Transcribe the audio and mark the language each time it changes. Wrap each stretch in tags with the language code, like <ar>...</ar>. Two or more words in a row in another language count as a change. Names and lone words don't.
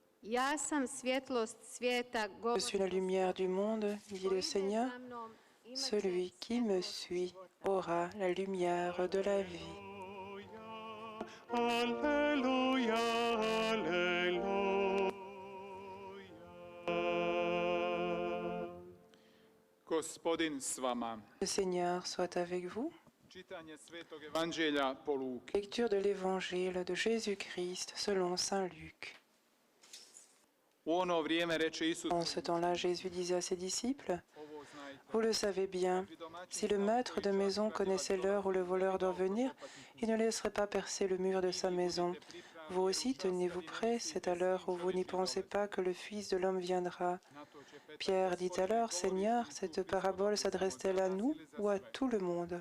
<fr>Je suis la lumière du monde, dit le Seigneur. Celui qui me suit aura la lumière de la vie. Alléluia, Alléluia.</fr> <hr>Gospodin s vama.</hr> <fr>Le Seigneur soit avec vous.</fr> <hr>Čitanje Svetog Evanđelja po Luki.</hr> <fr>Lecture de l'Évangile de Jésus-Christ selon saint Luc.</fr> <hr>U ono vrijeme reče Isus:</hr> <fr>En ce temps-là, Jésus disait à ses disciples,</fr> <hr>Ovo znajte.</hr> <fr>« Vous le savez bien, si le maître de maison connaissait l'heure où le voleur doit venir, il ne laisserait pas percer le mur de sa maison. Vous aussi, tenez-vous prêts, c'est à l'heure où vous n'y pensez pas que le Fils de l'homme viendra. » Pierre dit alors, « Seigneur, cette parabole s'adresse-t-elle à nous ou à tout le monde ?»</fr>